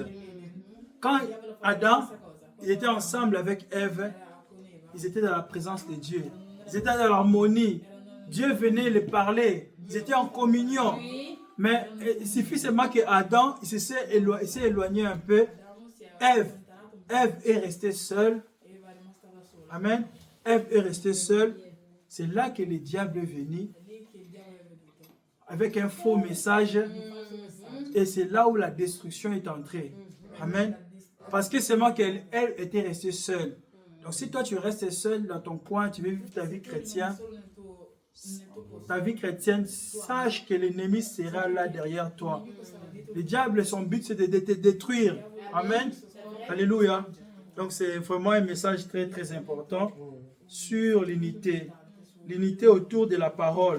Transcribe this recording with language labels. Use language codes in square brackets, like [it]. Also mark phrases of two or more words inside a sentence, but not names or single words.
[fr] Quand Adam il était ensemble avec Ève, ils étaient dans la présence de Dieu. Ils étaient dans l'harmonie. Dieu venait les parler. Ils étaient en communion. Mais il suffit seulement que Adam il s'est éloigné un peu. Ève est restée seule. [it] Eva è rimasta da sola. [fr] Amen. Ève est restée seule. C'est là que le diable est venu [it] È lì che il diavolo è venuto. [fr] avec un faux message. Et c'est là où la destruction est entrée. Amen. Parce que seulement qu'elle était restée seule. Donc si toi tu restes seul dans ton coin, tu veux vivre ta vie chrétienne, [it] Solo nel tuo posto. [fr] ta vie chrétienne, sache que l'ennemi sera là derrière toi. Le diable, son but c'est de te détruire. Amen. Alléluia. Donc c'est vraiment un message très très important sur l'unité. L'unité autour de la parole.